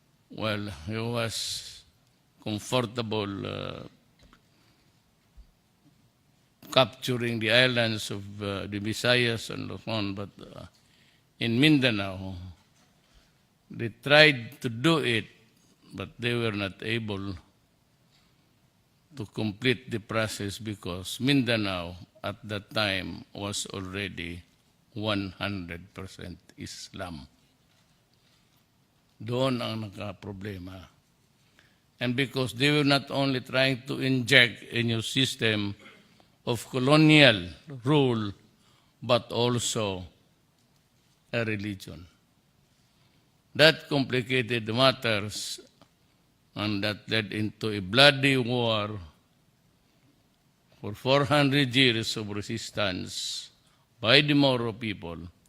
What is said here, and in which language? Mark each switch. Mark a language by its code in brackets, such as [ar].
[en] Well, he was comfortable capturing the islands of the Visayas and so on, but in Mindanao, they tried to do it, but they were not able to complete the process because Mindanao at that time was already 100% Islam. [tl] Doon ang nagka-problema. [en] And because they were not only trying to inject a new system of colonial rule, but also a religion. That complicated matters, and that led into a bloody war for 400 years of resistance by the Moro people.